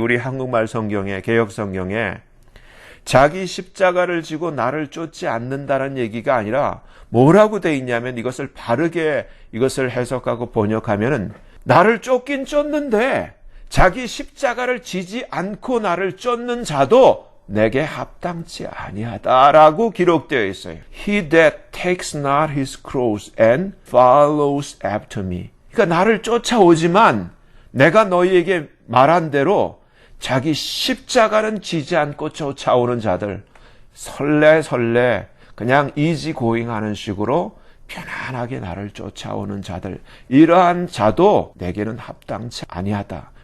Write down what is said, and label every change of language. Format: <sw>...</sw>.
<ko>우리 한국말 성경에, 개역 성경에 자기 십자가를 지고 나를 쫓지 않는다는 얘기가 아니라 뭐라고 되어 있냐면 이것을 바르게 이것을 해석하고 번역하면은 나를 쫓긴 쫓는데 자기 십자가를 지지 않고 나를 쫓는 자도 내게 합당치 아니하다라고 기록되어 있어요.</ko> <en>He that takes not his cross and follows after me.</en> <ko>그러니까 나를 쫓아오지만 내가 너희에게 말한 대로 자기 십자가는 지지 않고 쫓아오는 자들, 설레 그냥 이지고잉 하는 식으로 편안하게 나를 쫓아오는 자들, 이러한 자도 내게는 합당치 아니하다.</ko>